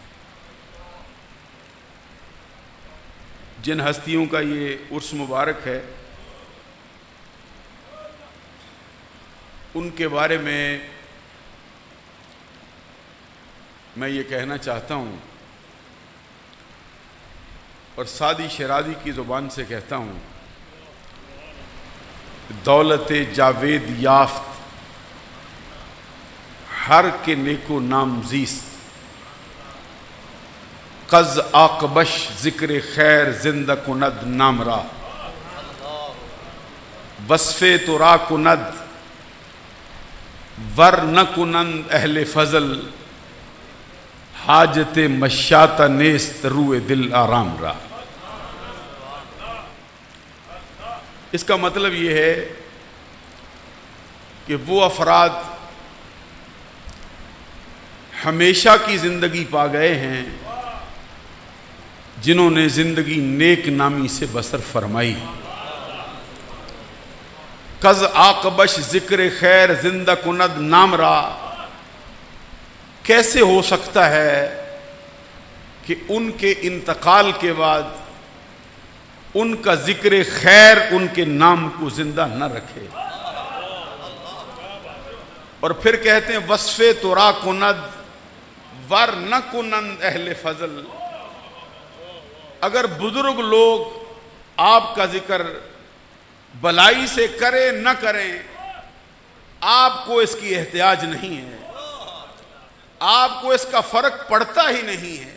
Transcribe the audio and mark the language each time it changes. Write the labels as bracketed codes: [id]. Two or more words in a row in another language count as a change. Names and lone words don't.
[ur] جن ہستیوں کا یہ عرس مبارک ہے، ان کے بارے میں یہ کہنا چاہتا ہوں اور سادی شیرازی کی زبان سے کہتا ہوں، [fa] دولت جاوید یافت ہر کے نیکو نام زیست، قز آقبش ذکر خیر زندہ کند نام را، وصف تو را کند ور نہ کنند اہل فضل، حاجت مشاط نیست روئے دل آرام را۔ [ur] اس کا مطلب یہ ہے کہ وہ افراد ہمیشہ کی زندگی پا گئے ہیں جنہوں نے زندگی نیک نامی سے بسر فرمائی۔ [fa] قز آقبش ذکر خیر زندہ کند نام را، [ur] کیسے ہو سکتا ہے کہ ان کے انتقال کے بعد ان کا ذکر خیر ان کے نام کو زندہ نہ رکھے؟ اور پھر کہتے ہیں [fa] وصف ترا کند ور نہ کنند اہل فضل، [ur] اگر بزرگ لوگ آپ کا ذکر بلائی سے کرے نہ کریں، آپ کو اس کی احتیاج نہیں ہے، آپ کو اس کا فرق پڑتا ہی نہیں ہے۔